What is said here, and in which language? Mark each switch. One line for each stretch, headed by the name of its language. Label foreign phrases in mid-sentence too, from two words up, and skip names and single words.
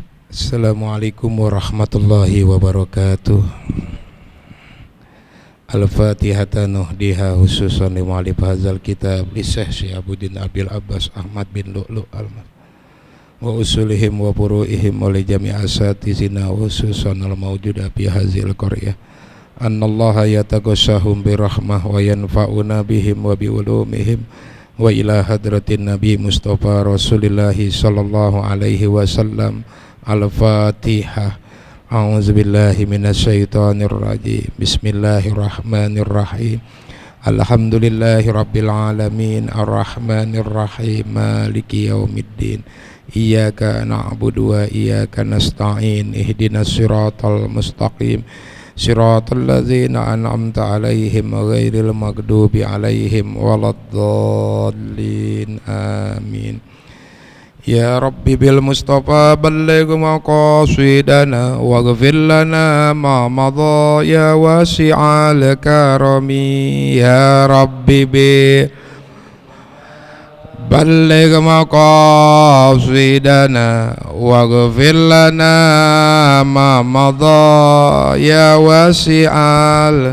Arabic: السلام عليكم ورحمة الله وبركاته. الفاتحة نهديها خصوصا لمؤلف هذا الكتاب لشيخ شهاب الدين أبي العباس أحمد بن لؤلؤ الماس وأصولهم وفروعهم ولجميع أساتذتنا خصوصا الموجودة في هذه القرية أن الله يتغشاهم برحمة وينفعنا بهم وبعلومهم وإلى حضرة النبي مصطفى رسول الله صلى الله عليه وسلم. Al-Fatihah. أعوذ بالله من الشيطان الرجيم. بسم الله الرحمن الرحيم الحمد لله رب العالمين الرحمن الرحيم مالك يوم الدين. إياك نعبد وإياك نستعين. اهدنا الصراط المستقيم صراط الذين أنعمت عليهم غير المغضوب عليهم ولا الضالين. Amin. يا رب بالمصطفى بلغ مقاصدنا واغفر لنا ما مضى يا واسع الكرم. يا رب بلغ مقاصدنا واغفر لنا ما مضى يا واسع.